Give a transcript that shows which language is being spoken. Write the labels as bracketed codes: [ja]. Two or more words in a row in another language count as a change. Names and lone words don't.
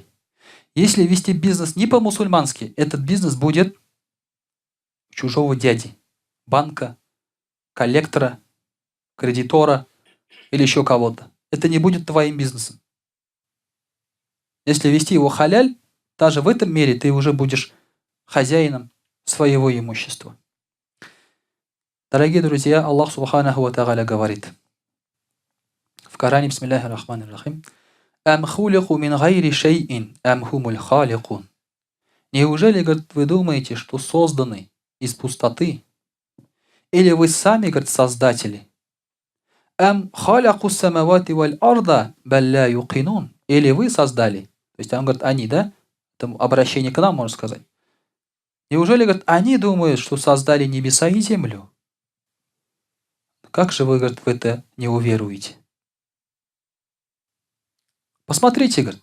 [ru] Если вести бизнес не по-мусульмански, этот бизнес будет чужого дяди, банка, коллектора, кредитора или еще кого-то. Это не будет твоим бизнесом. Если вести его халяль, даже в этом мире ты уже будешь хозяином своего имущества. Дорогие друзья, Аллах [ar] سبحانه وتعالى [ru] говорит в Коране, [ar] بسم الله الرحمن الرحيم: «أم خلقوا من غير شيء أم هم الخالقون». [ru] Неужели, говорит, вы думаете, что созданы из пустоты? Или вы сами, говорит, создатели? [ar] أم خلقوا السماوات والأرض بل لا يوقنون. [ru] Или вы создали? То есть он говорит, они, да? Это обращение к нам, можно сказать. Неужели, говорит, они думают, что создали небеса и землю? Как же вы, говорит, в это не уверуете? Посмотрите, говорит.